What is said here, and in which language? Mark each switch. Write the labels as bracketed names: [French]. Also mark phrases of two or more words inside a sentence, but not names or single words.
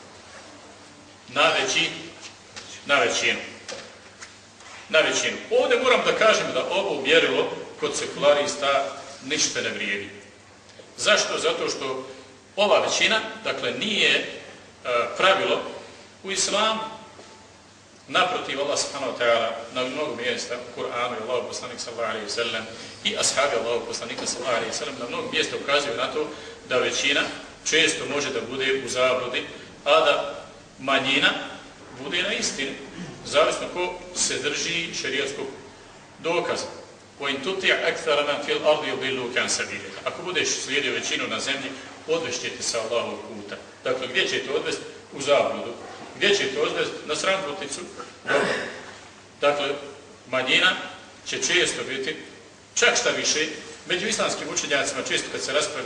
[Bosnian] Na većinu. Ovdje moram da kažem da ovo mjerilo kod sekularista ništa ne vrijedi. Zašto? Zato što ova većina, dakle, nije pravilo u islamu. Naprotiv, Allah [Arabic] سبحانه وتعالى [Bosnian] na mnogo mjesta u Kur'anu i Allahu poslanik [Arabic] صلى الله عليه وسلم [Bosnian] i ashabi Allahu poslanika [Arabic] صلى الله عليه وسلم [Bosnian] na mnogo mjesta ukazuju na to da većina često može da bude u zabludi, a da manjina bude na istini, zavisno ko se drži šerijatskog dokaza. [Arabic] وَإِنْ تُطِعْ أَكْثَرَ مَنْ فِي الْأَرْضِ يُضِلُّوكَ عَنْ سَبِيلِهِ. [Bosnian] Ako budeš slijedio većinu na zemlji, odvešćete sa Allahovog puta. Dakle, gdje ćete odvesti? U zabludu. Gdje ćete odvesti? Na sramputicu? Dobro. Dakle, manjina će često biti, čak šta više, među islamskim učenjacima često kad se raspravlja